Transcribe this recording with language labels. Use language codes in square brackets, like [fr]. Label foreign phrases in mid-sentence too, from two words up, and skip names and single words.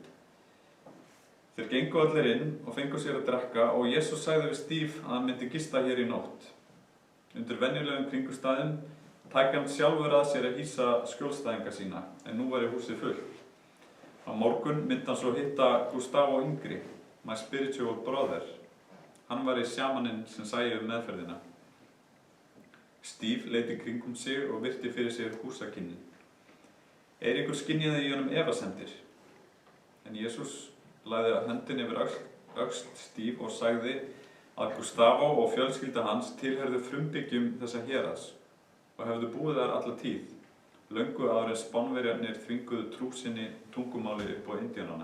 [is] Þeir gengu allir inn og fengu sér að drekka og Jesús sagði við Steve að hann myndi gista hér í nótt. Undir venjulegum kringumstæðum tæki hann sjálfur að sér að hýsa skjólstæðinga sína, en nú væri húsið fullt. Á morgun myndi hann svo hitta Gustavo yngri, [en] my spiritual brother. [is] Hann var sjamaninn sem sæi meðferðina. Steve leit í kringum sig og virti fyrir sig húsakynnin. Eiríkur skynjaði í honum efasemdir, en Jesús lagði höndin yfir öxl Steve og sagði að Gustavo og fjölskylda hans tilheyrðu frumbyggjum þessa héraðs og hefðu búið þar alla tíð, löngu áður en Spánverjarnir þvinguðu trú sinni tungumáli upp á Indíánana.